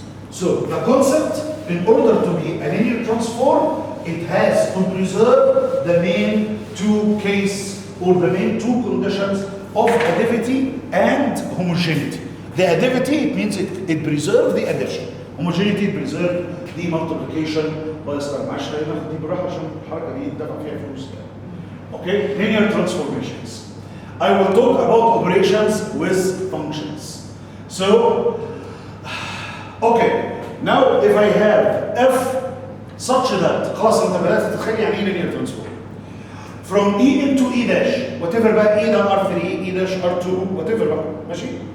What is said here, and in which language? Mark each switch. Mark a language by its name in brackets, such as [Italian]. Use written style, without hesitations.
[English] So the concept, in order to be a linear transform, it has to preserve the main two case or the main two conditions of additivity and homogeneity. The additivity, it means it preserves the addition. Homogeneity, it preserves the multiplication by star. [Arabic] معلش خلينا ناخد دي براحه عشان الحركه دي يدفع فيها فلوس. [English] Okay, linear transformations. I will talk about operations with functions. So, okay, now if I have f such that [Arabic] خلاص انت بدات تتخيل يعني ايه [English] linear transform. From E into E dash, whatever [Arabic] بقى E ده [English] R3, E dash R2, whatever [Arabic] بقى, ماشي?